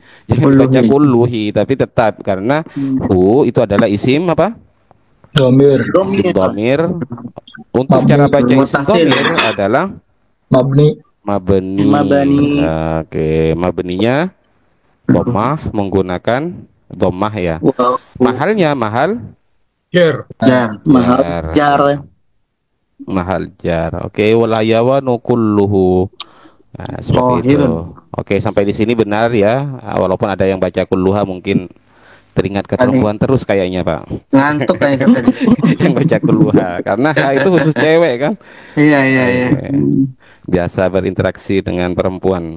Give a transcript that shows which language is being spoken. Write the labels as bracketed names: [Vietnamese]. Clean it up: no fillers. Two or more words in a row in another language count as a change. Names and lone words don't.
[Indonesian] Jangan dibaca kulluhi, tapi tetap karena hu itu adalah isim apa? Domir. Isim domir. Untuk cara baca isim domir adalah mabni. Oke, mabninya dhammah menggunakan dhammah ya. Mahalnya mahal Jar. Mahal jar. Mahal jar. Oke, [Arabic] والحيوان كله. [Indonesian] Nah, seperti itu. Oke, sampai di sini benar ya. Walaupun ada yang baca kulluha mungkin teringat ke perempuan terus kayaknya Pak. Ngantuk kayaknya tadi. Yang baca kulluha karena itu khusus cewek kan. Iya. Biasa berinteraksi dengan perempuan.